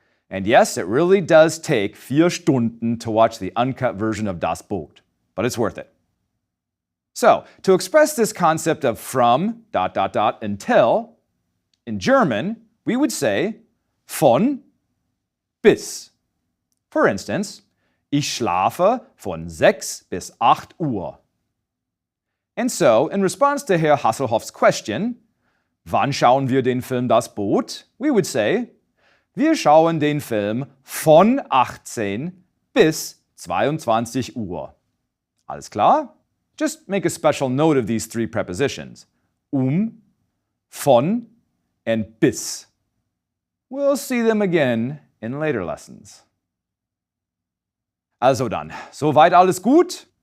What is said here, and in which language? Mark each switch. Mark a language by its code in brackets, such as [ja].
[en] And yes, it really does take [de] 4 Stunden [en] to watch the uncut version of Das Boot, but it's worth it. So, to express this concept of from, until, in German, we would say [de] von bis. [en] For instance, [de] ich schlafe von 6 bis 8 Uhr. [en] And so, in response to Herr Hasselhoff's question, [de] wann schauen wir den Film Das Boot? [en] We would say, [de] wir schauen den Film von 18 bis 22 Uhr. Alles klar? [en] Just make a special note of these three prepositions: von, and bis. We'll see them again in later lessons. [de] Also dann, soweit alles gut?